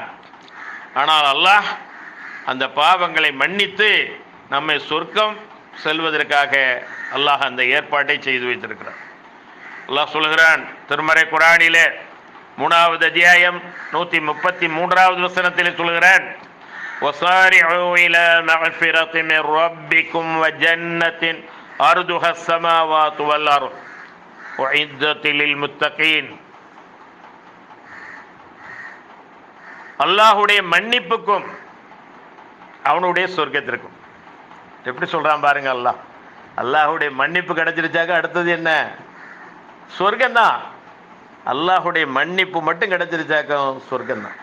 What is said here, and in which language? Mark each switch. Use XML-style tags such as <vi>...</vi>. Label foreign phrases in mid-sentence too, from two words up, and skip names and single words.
<ta>ஆனால் அல்லாஹ் அந்த பாவங்களை மன்னித்து நம்மை சொர்க்கம் செல்வதற்காக அல்லாஹ் அந்த ஏற்பாட்டை செய்து வைத்திருக்கிறான். அல்லாஹ் சொல்கிறான் திருமறை குர்ஆனிலே 3வது அத்தியாயம் 133வது வசனத்திலே சொல்கிறான்,</ta> <ar>وَصَارِعُوا إِلَى مَغْفِرَةٍ مِنْ رَبِّكُمْ وَجَنَّةٍ أَرْضُهَا السَّمَاوَاتُ وَالْأَرْضُ وَأُعِدَّتْ لِلْمُتَّقِينَ.</ar> <ta>அல்லாஹுடைய மன்னிப்புக்கும் அவனுடைய சொர்க்கத்திற்கும். எப்படி சொல்றான் பாருங்க. அல்லாஹுடைய மன்னிப்பு கிடைச்சிருச்சாக்க அடுத்தது என்ன? சொர்க்கம்தான். அல்லாஹுடைய மன்னிப்பு மட்டும் கிடைச்சிருச்சாக்க சொர்க்கம்தான்.</ta>